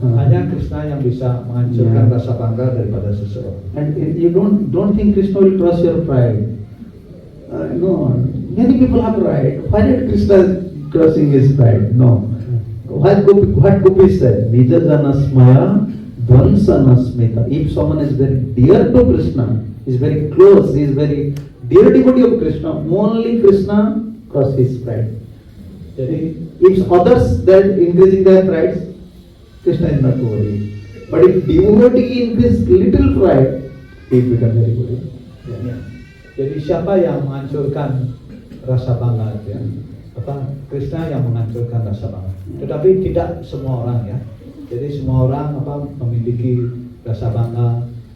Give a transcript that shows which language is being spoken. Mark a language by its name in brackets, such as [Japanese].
[Indonesian] Hanya Krishna yang bisa menghancurkan Yeah. rasa bangga daripada seseorang. [English] And you don't think Krishna will crush your pride. No, many people have pride. Why did Krishna crushing his pride? No. What Gopi said? [Sanskrit] Nija janasmaya dhansanasmita. [English] If someone is very dear to Krishna, is very close, is very dear devotee of Krishna, only Krishna crush his pride. [Indonesian] Jadi [English] If others that increasing their pride, Krishna is not worried. But if devotee increase little pride, he becomes very worried. ya. [Indonesian] Jadi siapa yang menghancurkan rasa bangga ya? Krishna yang menghancurkan rasa bangga. Tetapi tidak semua orang ya. Jadi semua orang memiliki rasa bangga.